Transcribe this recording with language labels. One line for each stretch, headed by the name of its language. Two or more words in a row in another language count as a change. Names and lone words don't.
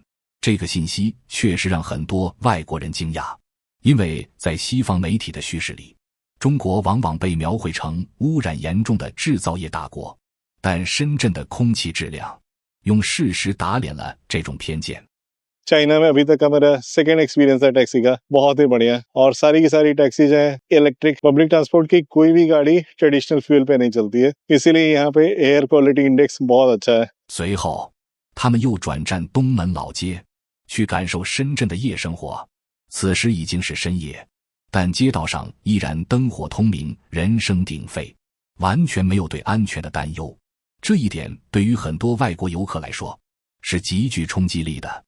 Chinese: 这个信息确实让很多外国人惊讶，因为在西方媒体的叙事里，中国往往被描绘成污染严重的制造业大国，但深圳的空气质量用事实打脸了这种偏见。
Hindi: चाइना में अभी तक का मेरा
English: second experience
Hindi: है टैक्सी का, बहुत ही बढ़िया। और सारी की सारी टैक्सीज है इलेक्ट्रिक।
English: public transport
Hindi: की कोई भी गाड़ी
English: traditional fuel
Hindi: पे नहीं चलती है, इसीलिए यहाँ पे
English: air quality index
Hindi: बहुत अच्छा है।
Chinese: 随后他们又转战东门老街，去感受深圳的夜生活。此时已经是深夜，但街道上依然灯火通明，人声鼎沸，完全没有对安全的担忧。这一点对于很多外国游客来说是极具冲击力的。